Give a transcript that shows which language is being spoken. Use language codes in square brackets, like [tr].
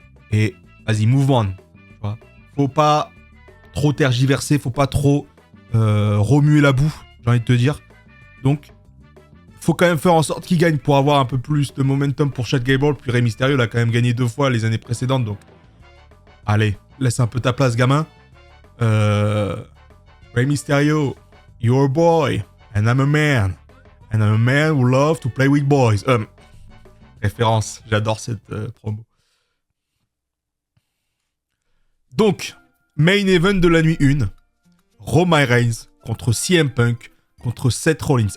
[fr] Et vas-y, [en] move on. [fr] Tu vois. Faut pas trop tergiverser, faut pas trop remuer la boue, j'ai envie de te dire. Donc, faut quand même faire en sorte qu'il gagne pour avoir un peu plus de momentum pour Chad Gable. Puis Rey Mysterio l'a quand même gagné 2 fois les années précédentes, donc allez, laisse un peu ta place, gamin. [en] Rey Mysterio, you're a boy, and I'm a man. And I'm a man who loves to play with boys. [fr] Référence, j'adore cette promo. Donc, main event de la nuit 1. Roman Reigns contre CM Punk contre Seth Rollins.